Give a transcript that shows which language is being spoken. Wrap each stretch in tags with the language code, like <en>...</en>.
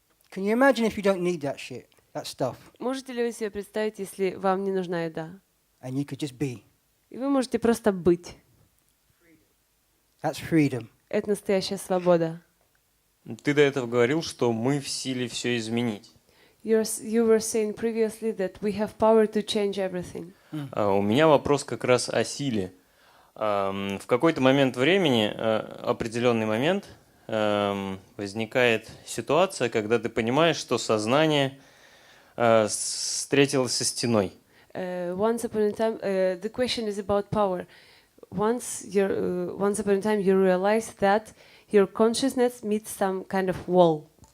<en>Can you imagine if you don't need that shit, that stuff,</en> <ru>Можете ли вы себе представить, если вам не нужна еда?</ru> <en>and you could just be?</en> <ru>И вы можете просто быть.</ru> <en>That's freedom.</en> <ru>Это настоящая свобода. Ты до этого говорил, что мы в силе все изменить.</ru> <en>You were saying previously that we have power to change everything.</en> <ru>У меня вопрос как раз о силе. В какой-то момент времени, определенный момент, возникает ситуация, когда ты понимаешь, что сознание встретилось со стеной.</ru> <en>Once upon a time, the question is about power. Once upon a time, you realize that your consciousness meets some kind of wall.</en>